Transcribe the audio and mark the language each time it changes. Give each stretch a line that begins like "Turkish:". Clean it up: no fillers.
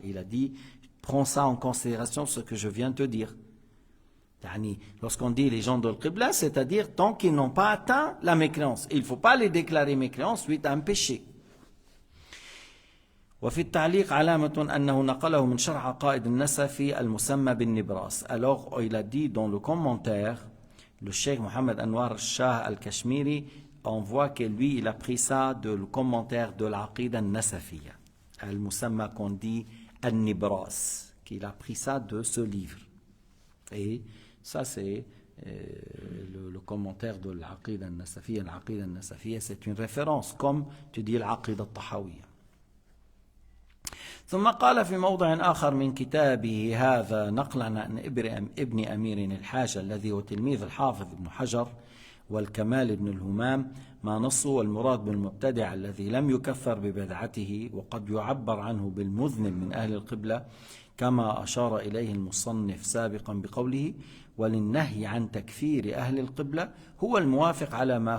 French: Il a dit, prends ça en considération, ce que je viens de te dire. Lorsqu'on dit les gens de l'Qibla, c'est-à-dire tant qu'ils n'ont pas atteint la mécréance. Il ne faut pas les déclarer mécréants suite à un péché.
Arabic: وفي التعليق علامة أنه نقله من شرح عقائد النسفي المسمى بالنبراس.
French: Alors il a dit dans le commentaire, le cheikh Mohammed Anwar Shah al-Kashmiri, on voit que lui, il a pris ça de le commentaire de l'Aqida al-Nasafiyya, al-Musamma qu'on dit al-Nibras, qu'il a pris ça de ce livre. Et ça, c'est le commentaire de l'Aqida al-Nasafiyya. L'Aqida al-Nasafiyya, c'est une référence, comme tu dis l'Aqida al-Tahawiyya.
Arabic: ثم قال في موضع آخر من كتابه هذا نقلا عن ابن أمير الحاج الذي هو تلميذ الحافظ ابن حجر والكمال ابن الهمام ما نصه والمراد بالمبتدع الذي لم يكفر ببدعته وقد يعبر عنه بالمذنب من أهل القبلة كما أشار إليه المصنف سابقا بقوله وللنهي عن تكفير أهل القبلة هو الموافق على